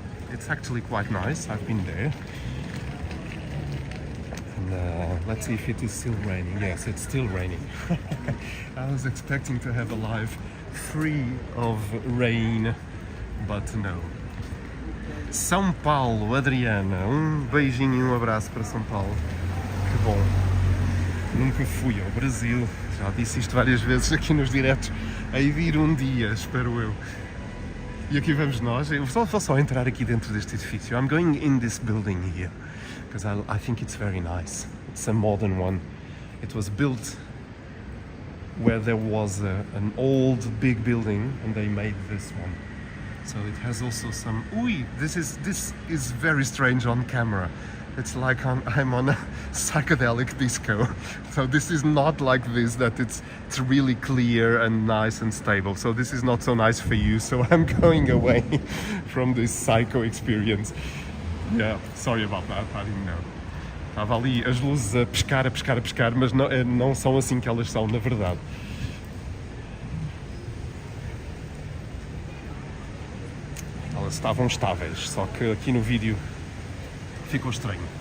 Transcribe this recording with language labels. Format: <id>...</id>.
<en>It's actually quite nice. I've been there. And let's see if it is still raining. Yes, it's still raining. I was expecting to have a live free of rain, but no.</en> <pt>São Paulo, Adriana. Beijinho e abraço para São Paulo. Que bom. Nunca fui ao Brasil. Já disse isto várias vezes aqui nos diretos. Hei de ir dia, espero eu. E aqui vamos nós. Eu vou só entrar aqui dentro deste edifício.</pt> <en>I'm going in this building here because I think it's very nice. It's a modern one. It was built where there was an old big building and they made this one. So it has also some... This is very strange on camera. It's like I'm on a psychedelic disco. So this is not like this, that it's really clear and nice and stable. So this is not so nice for you. So I'm going away from this psycho experience. Yeah, sorry about that, I didn't know.</en> <pt>Estava ali as luzes a pescar, mas não são assim que elas são, na verdade. Elas estavam estáveis, só que aqui no vídeo ficou estranho.</pt>